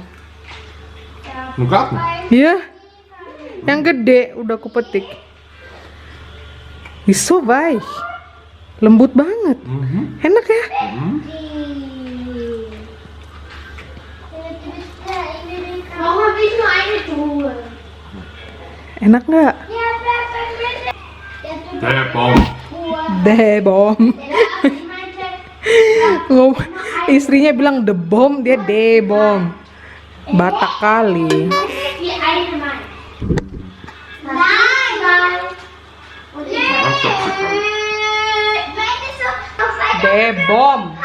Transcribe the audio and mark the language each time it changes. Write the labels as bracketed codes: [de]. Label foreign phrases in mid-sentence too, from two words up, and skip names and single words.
[id] Enggak. Iya. Yang gede udah aku petik. So baik. Lembut banget. Enak ya? [de] Mama will nur eine Truhe. [id] Enak nggak? Debom. Istrinya bilang debom, dia debom. Batak kali. Debom.